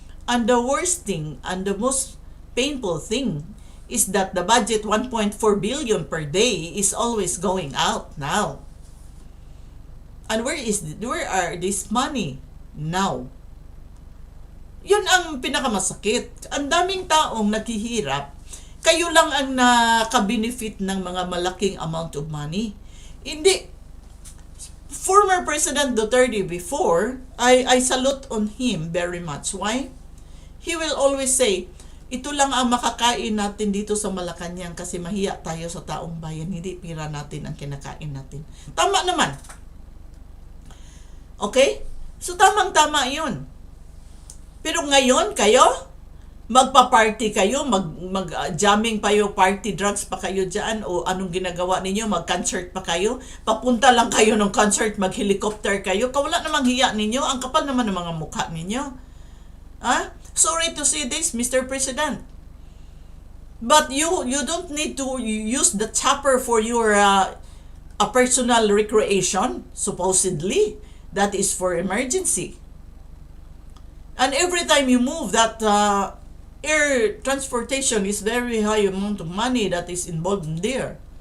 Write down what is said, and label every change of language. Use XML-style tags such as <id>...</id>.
<en>And the worst thing and the most painful thing is that the budget 1.4 billion per day is always going out now. And where are this money now?</en> <tl>Yun ang pinakamasakit. Ang daming taong naghihirap, kayo lang ang naka-benefit ng mga malaking</tl> <en>amount of money.</en> <tl>Hindi.</tl> <en>Former President Duterte before, I salute on him very much. Why? He will always say,</en> <tl>ito lang ang makakain natin dito sa Malacanang kasi mahiya tayo sa taong bayan. Hindi pira natin ang kinakain natin. Tama naman. Okay? So tamang-tama yun. Pero ngayon, kayo, magpa-party kayo, mag-jamming pa yung party drugs pa kayo dyan, o anong ginagawa ninyo, mag-concert pa kayo, papunta lang kayo ng concert, mag-helicopter kayo, kawala namang hiya ninyo, ang kapal naman ng mga mukha ninyo.</tl> <en>Sorry to say this, Mr. President. But you don't need to use the chopper for your a personal recreation, supposedly. That is for emergency. And every time you move, that air transportation is very high amount of money that is involved in there.</en>